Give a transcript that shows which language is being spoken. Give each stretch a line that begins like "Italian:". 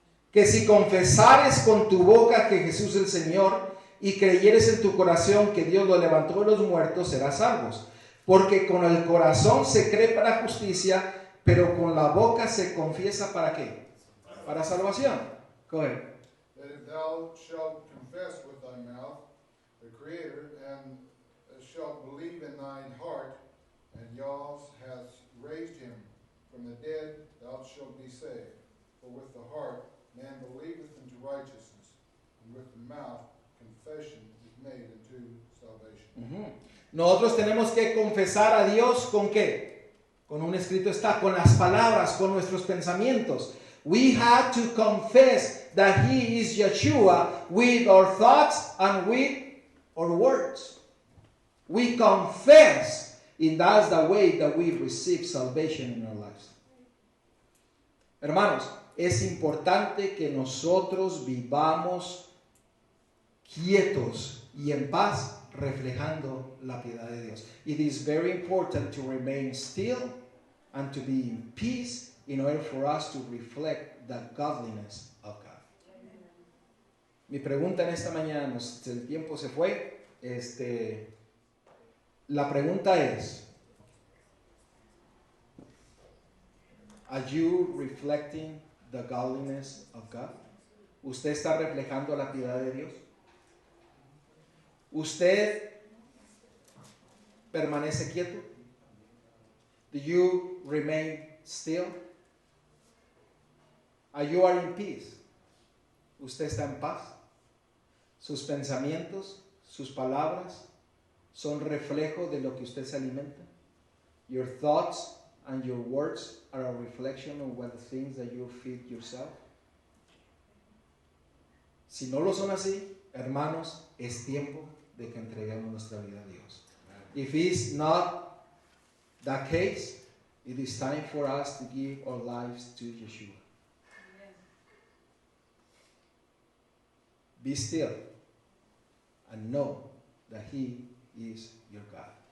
Spanish: Que si confesares con tu boca que Jesús es el Señor y creyeres en tu corazón que Dios lo levantó de los muertos, serás salvos. Porque con el corazón se cree para justicia, pero con la boca se confiesa ¿para qué? Para salvación.
English: Go ahead. That if thou shalt confess with thy mouth the Creator, and shalt believe in thine heart, and Yahweh hath raised him from the dead, thou shalt be saved. For with the heart man believeth unto righteousness, and with the mouth confession is made unto salvation.
Spanish: Nosotros tenemos que confesar a Dios ¿con qué? Con un escrito está, con las palabras, con nuestros pensamientos.
English: We have to confess that He is Yeshua with our thoughts and with our words. We confess, and that's the way that we receive salvation in our lives.
Spanish: Hermanos, es importante que nosotros vivamos quietos y en paz, reflejando la piedad de Dios.
English: It is very important to remain still and to be in peace in order for us to reflect the godliness of God.
Spanish: Mi pregunta en esta mañana, el tiempo se fue, la pregunta es,
English: are you reflecting the godliness of God?
Spanish: ¿Usted está reflejando la piedad de Dios? ¿Usted permanece quieto?
English: Do you remain still? Are you in peace?
Spanish: ¿Usted está en paz? ¿Sus pensamientos, sus palabras son reflejo de lo que usted se alimenta?
English: Your thoughts and your words are a reflection of what the things that you feed yourself.
Spanish: Si no lo son así, hermanos, es tiempo de que entreguemos nuestra vida a Dios.
English: If it's not that case, it is time for us to give our lives to Yeshua. Be still and know that He is your God.